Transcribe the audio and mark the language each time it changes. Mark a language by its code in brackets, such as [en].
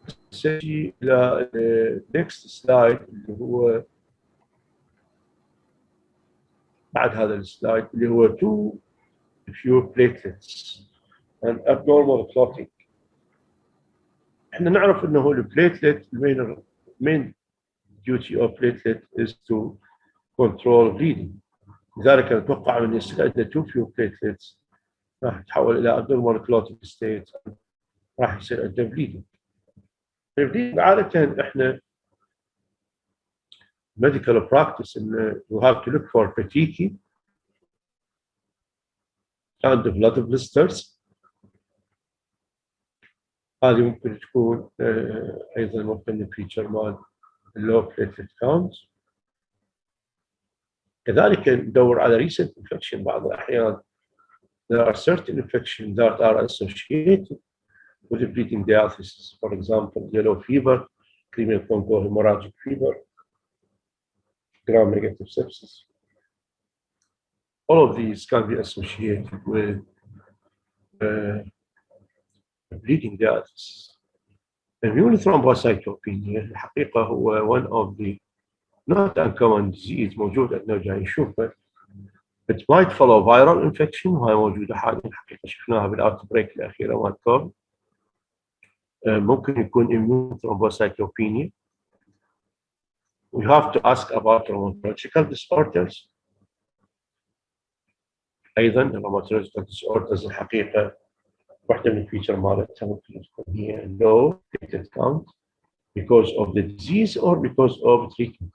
[ar] سيجي إلى [en] next slide [ar] اللي هو بعد هذا السلايد اللي هو [en] too few platelets and abnormal clotting. [ar] احنا نعرف انه البليتلت [en] main duty of platelet is to control bleeding. [ar] لذلك نتوقع من يصير عندنا [en] too few platelets [ar] راح تتحول الى [en] abnormal clotting state، [ar] راح يصير عندنا bleeding. البليدنج عادة احنا [en] medical practice [ar] ان [en] you have to look for fatigue and blood blisters. [ar] هذه ممكن تكون ايضا ممكن فيتشر مال اللو platelet count. كذلك ندور على [en] recent infection. [ar] بعض الأحيان [en] there are certain infections that are associated with the bleeding diathesis. For example, yellow fever, criminal Congo hemorrhagic fever, gram-negative sepsis. All of these can be associated with bleeding diathesis. Immune thrombocytopenia [ar] الحقيقة هو [en] one of the not uncommon disease [ar] موجود عندنا جاي نشوفه. [en] It might follow viral infection [ar] وهي موجودة حاليا الحقيقة شفناها بالاوتبريك الأخيرة مال كوفيد. ممكن يكون [en] immune thrombocytopenia. We have to ask about rheumatological disorders. [ar] أيضا [en] rheumatological disorders [ar] الحقيقة واحدة من الفيتشر مالتها ممكن تكون هي [en] low platelet count because of the disease or because of treatment.